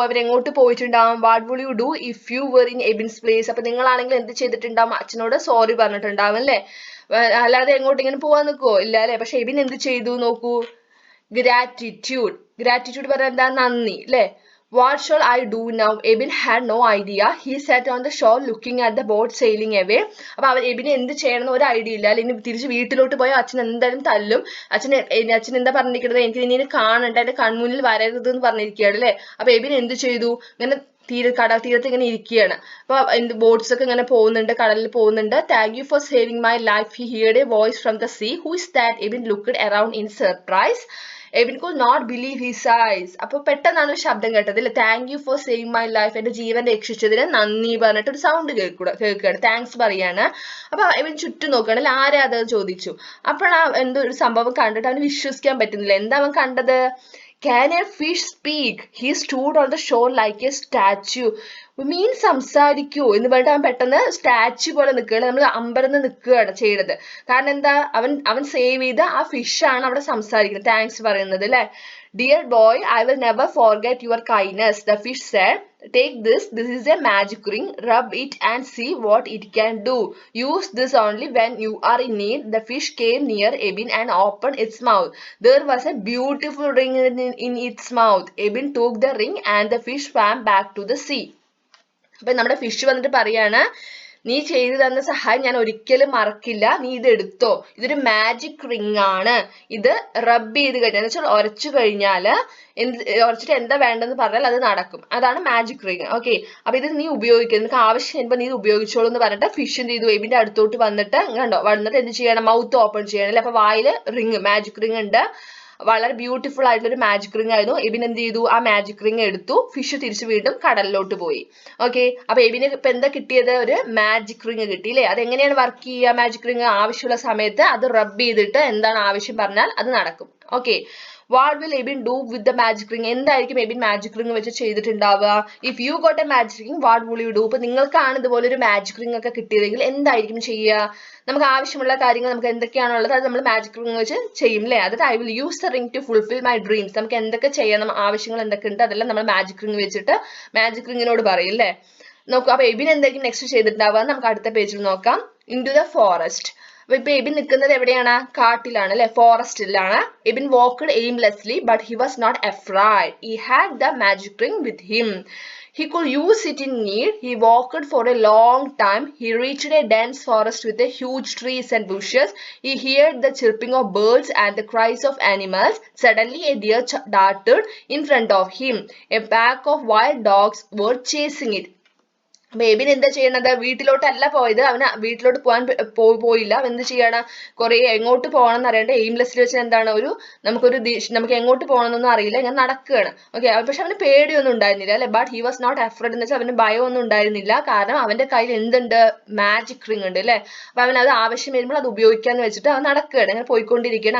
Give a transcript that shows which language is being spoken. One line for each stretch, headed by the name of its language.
Malayalam: അവർ എങ്ങോട്ട് പോയിട്ടുണ്ടാവും?
English: What will you do if you were in Abin's place?
Malayalam: അപ്പൊ നിങ്ങളാണെങ്കിൽ എന്ത് ചെയ്തിട്ടുണ്ടാവും? അച്ഛനോട് സോറി പറഞ്ഞിട്ടുണ്ടാവും അല്ലെ. അല്ലാതെ എങ്ങോട്ട് ഇങ്ങനെ പോവാൻ നിൽക്കുവോ? ഇല്ല അല്ലെ. പക്ഷെ എബിൻ എന്ത് ചെയ്തു നോക്കൂ, ഗ്രാറ്റിറ്റ്യൂഡ് പറഞ്ഞാൽ എന്താ, നന്ദി അല്ലെ.
English: What shall I do now? Ebin had no idea. He sat on the shore looking at the boat sailing away.
Malayalam: അപ്പൊ എബിന് എന്ത് ചെയ്യണമെന്ന് ഒരു ഐഡിയ ഇല്ല. അല്ലെങ്കിൽ തിരിച്ച് വീട്ടിലോട്ട് പോയാൽ അച്ഛൻ എന്തായാലും തല്ലും. അച്ഛൻ എന്താ പറഞ്ഞിരിക്കുന്നത്, എനിക്ക് ഇനി കാണണ്ട, എന്റെ കൺമുന്നിൽ വരരുത് എന്ന് പറഞ്ഞിരിക്കുകയാണ് അല്ലെ. അപ്പൊ എബിൻ എന്ത് ചെയ്തു, ഇങ്ങനെ കടൽ തീരത്ത് ഇങ്ങനെ ഇരിക്കുകയാണ്. അപ്പൊ ബോട്ട്സ് ഒക്കെ ഇങ്ങനെ പോകുന്നുണ്ട്, കടലിൽ പോകുന്നുണ്ട്.
English: Thank you for saving my life. He heard a voice from the sea. Who is that? Abin looked around in surprise. Abin could not believe his eyes.
Malayalam: അപ്പൊ പെട്ടെന്നാണ് ഒരു ശബ്ദം കേട്ടത് അല്ലെ.
English: thank you for saving my life,
Malayalam: എന്റെ ജീവൻ രക്ഷിച്ചതിന് നന്ദി പറഞ്ഞിട്ട് ഒരു സൗണ്ട് കേൾക്കുകയാണ്, താങ്ക്സ് പറയാണ്. അപ്പൊ എബിൻ ചുറ്റും നോക്കുകയാണ് അല്ലെ, ആരാ അത് ചോദിച്ചു. അപ്പോഴാണ് എന്തോ ഒരു സംഭവം കണ്ടിട്ട് അവന് വിശ്വസിക്കാൻ പറ്റുന്നില്ല. എന്താ അവൻ കണ്ടത്?
English: Can a fish speak? He stood on the shore like a statue.
Malayalam: മീൻ സംസാരിക്കൂ എന്ന് പറഞ്ഞിട്ട് അവൻ പെട്ടെന്ന് സ്റ്റാച്യു പോലെ നിൽക്കുകയാണ്, നമ്മൾ അമ്പരന്ന് നിൽക്കുകയാണ് ചെയ്യണത്. കാരണം എന്താ, അവൻ സേവ് ചെയ്ത ആ ഫിഷാണ് അവിടെ സംസാരിക്കുന്നത്, താങ്ക്സ് പറയുന്നത് അല്ലെ.
English: Dear boy, I will never forget your kindness. The fish said, take this. This is a magic ring. Rub it and see what it can do. Use this only when you are in need. The fish came near Ebin and opened its mouth. There was a beautiful ring in its mouth. Ebin took the ring and the fish swam back to the sea.
Malayalam: അപ്പൊ നമ്മുടെ fish വന്നിട്ട് പറയാണ്, നീ ചെയ്തു തന്ന സഹായം ഞാൻ ഒരിക്കലും മറക്കില്ല, നീ ഇത് എടുത്തോ, ഇതൊരു മാജിക് റിംഗ് ആണ്, ഇത് റബ്ബ് ചെയ്ത് കഴിഞ്ഞാൽ എന്ന് വെച്ചാൽ ഉരച്ചു കഴിഞ്ഞാല് ഉരച്ചിട്ട് എന്താ വേണ്ടെന്ന് പറഞ്ഞാൽ അത് നടക്കും, അതാണ് മാജിക് റിംഗ്. ഓക്കെ, അപ്പൊ ഇത് നീ ഉപയോഗിക്കുക, നിനക്ക് ആവശ്യം വരുമ്പോൾ നീ ഇത് ഉപയോഗിച്ചോളൂ എന്ന് പറഞ്ഞിട്ട് ഫിഷ് എന്ത് ചെയ്തു, എബിന്റെ അടുത്തോട്ട് വന്നിട്ട് കണ്ടോ, വന്നിട്ട് എന്ത് ചെയ്യണം, മൗത്ത് ഓപ്പൺ ചെയ്യണം അല്ലെ. അപ്പൊ വായില് റിംഗ്, മാജിക് റിംഗ് ഉണ്ട്, വളരെ ബ്യൂട്ടിഫുൾ ആയിട്ടുള്ള ഒരു മാജിക് റിംഗ് ആയിരുന്നു. എബിൻ എന്ത് ചെയ്തു, ആ മാജിക് റിംഗ് എടുത്തു, ഫിഷ് തിരിച്ചു വീണ്ടും കടലിലോട്ട് പോയി. ഓക്കെ, അപ്പൊ എബിന് ഇപ്പൊ എന്താ കിട്ടിയത്, ഒരു മാജിക് റിംഗ് കിട്ടി അല്ലെ. അതെങ്ങനെയാണ് വർക്ക് ചെയ്യുക മാജിക് റിംഗ്? ആവശ്യമുള്ള സമയത്ത് അത് റബ്ബ് ചെയ്തിട്ട് എന്താണ് ആവശ്യം പറഞ്ഞാൽ അത് നടക്കും. Okay,
English: What will Ebin do with the magic ring?
Malayalam: എന്തായിരിക്കും എബിൻ മാജിക് റിംഗ് വെച്ച് ചെയ്തിട്ടുണ്ടാവുക?
English: If you got a magic ring what will you do?
Malayalam: ഇപ്പൊ നിങ്ങൾക്കാണ് ഇതുപോലെ ഒരു മാജിക് റിംഗ് ഒക്കെ കിട്ടിയതെങ്കിൽ എന്തായിരിക്കും ചെയ്യുക? നമുക്ക് ആവശ്യമുള്ള കാര്യങ്ങൾ നമുക്ക് എന്തൊക്കെയാണുള്ളത് അത് നമ്മൾ മാജിക് റിംഗ് വെച്ച് ചെയ്യും അല്ലേ? അതായത്
English: I will use the ring to fulfil my dreams.
Malayalam: നമുക്ക് എന്തൊക്കെ ചെയ്യണം, ആവശ്യങ്ങൾ എന്തൊക്കെ ഉണ്ട്, അതെല്ലാം നമ്മൾ മാജിക് റിംഗ് വെച്ചിട്ട് മാജിക് റിംഗിനോട് പറയും അല്ലേ? നോക്കൂ, അപ്പൊ എബിൻ എന്തായിരിക്കും നെക്സ്റ്റ് ചെയ്തിട്ടുണ്ടാവുക നമുക്ക് അടുത്ത പേജിൽ നോക്കാം.
English: Into the forest.
Malayalam: അപ്പൊ ഇപ്പൊ എബിൻ നിൽക്കുന്നത് എവിടെയാണ്? കാട്ടിലാണ് അല്ലെ, ഫോറസ്റ്റിലാണ്.
English: Abin walked aimlessly but he was not afraid. He had the magic ring with him. He could use it in need. He walked for a long time. He reached a dense forest with a huge trees and bushes. He heard the chirping of birds and the cries of animals. Suddenly a deer darted in front of him. A pack of wild dogs were chasing it.
Malayalam: അപ്പൊ എബിൻ എന്താ ചെയ്യണത്? വീട്ടിലോട്ടല്ല പോയത്, അവന് വീട്ടിലോട്ട് പോയില്ല. അവൻ എന്ത് ചെയ്യണം? കുറെ എങ്ങോട്ട് പോകണം എന്ന് അറിയണ്ട, എയിംലെസ്സിൽ വെച്ച് എന്താണ് നമുക്ക് എങ്ങോട്ട് പോകണം എന്നൊന്നും അറിയില്ല, ഇങ്ങനെ നടക്കുകയാണ്. ഓക്കെ, പക്ഷെ അവന് പേടിയൊന്നും ഉണ്ടായിരുന്നില്ല അല്ലെ.
English: but he was not afraid
Malayalam: എന്ന് വെച്ചാൽ അവന് ഭയമൊന്നും ഉണ്ടായിരുന്നില്ല. കാരണം അവന്റെ കയ്യിൽ എന്തുണ്ട്? മാജിക് റിംഗ് ഉണ്ട് അല്ലെ. അപ്പൊ അവൻ അത് ആവശ്യം വരുമ്പോൾ അത് ഉപയോഗിക്കാന്ന് വെച്ചിട്ട് അവൻ നടക്കുകയാണ്, അങ്ങനെ പോയിക്കൊണ്ടിരിക്കുകയാണ്.